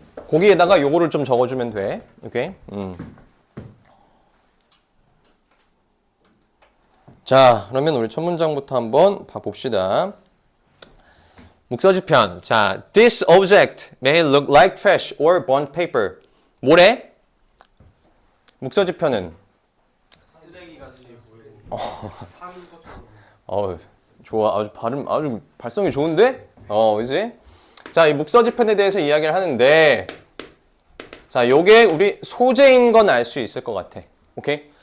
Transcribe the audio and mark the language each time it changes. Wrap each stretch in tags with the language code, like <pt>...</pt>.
<ko>거기에다가 요거를 좀 적어주면 돼. 오케이? 자, 그러면 우리 첫 문장부터 한번 봐봅시다. 묵서지편.</ko> <en>자, this object may look like trash or burnt paper.</en> <ko>뭐래? 묵서지편은? 쓰레기같이 보이고 파는 것처럼. 좋아. 아주 발성이 좋은데? 그지? 자, 이 묵서지편에 대해서 이야기를 하는데, 자, 요게 우리 소재인 건 알 수 있을 것 같아. 오케이?</ko>